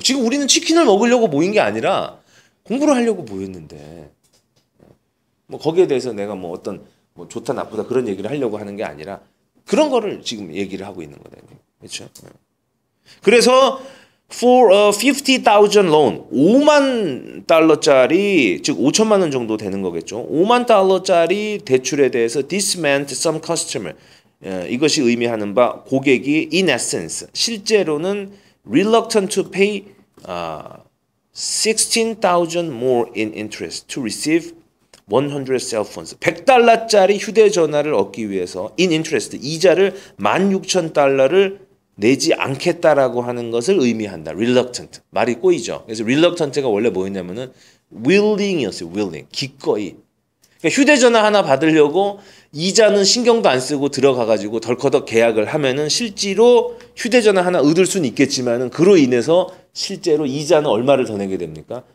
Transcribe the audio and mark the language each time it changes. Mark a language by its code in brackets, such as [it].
[ko] 지금 우리는 치킨을 먹으려고 모인 게 아니라 공부를 하려고 모였는데, 뭐 거기에 대해서 내가 뭐 어떤 뭐 좋다 나쁘다 그런 얘기를 하려고 하는 게 아니라 그런 거를 지금 얘기를 하고 있는 거거든요. 그렇죠? 그래서 [en] for a 50,000 loan, [ko] 5만 달러짜리, 즉 5천만 원 정도 되는 거겠죠. 5만 달러짜리 대출에 대해서 [en] this meant some customer, [ko] 이것이 의미하는 바 고객이 [en] in essence, [ko] 실제로는 [en] reluctant to pay 16,000 more in interest to receive 100 cell phones. [ko] 100달러짜리 휴대전화를 얻기 위해서 [en] in interest, [ko] 이자를 16,000달러를 내지 않겠다라고 하는 것을 의미한다. reluctant. 말이 꼬이죠. 그래서 reluctant가 원래 뭐였냐면은 willing이었어요. willing. 기꺼이. 그러니까 휴대전화 하나 받으려고 이자는 신경도 안 쓰고 들어가가지고 덜커덕 계약을 하면은 실제로 휴대전화 하나 얻을 수는 있겠지만은 그로 인해서 실제로 이자는 얼마를 더 내게 됩니까?